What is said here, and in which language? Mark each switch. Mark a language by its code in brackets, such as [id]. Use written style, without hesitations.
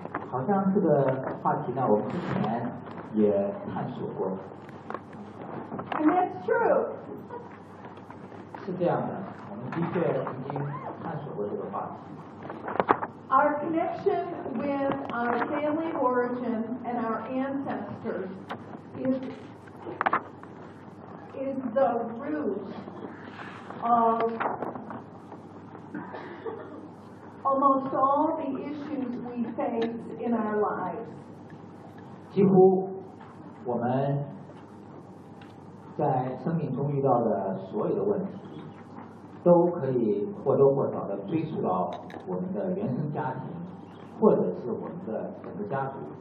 [zh] 好像这个话题呢，我们之前也探索过。 [en] And that's true. [zh] 是这样的，我们的确曾经探索过这个话题。 [en] Our connection with our family origin and our ancestors is the root of almost all the issues we face in our lives. [zh] 几乎我们在生命中遇到的所有的问题都可以或多或少地追溯到我们的原生家庭，或者是我们的整个家族。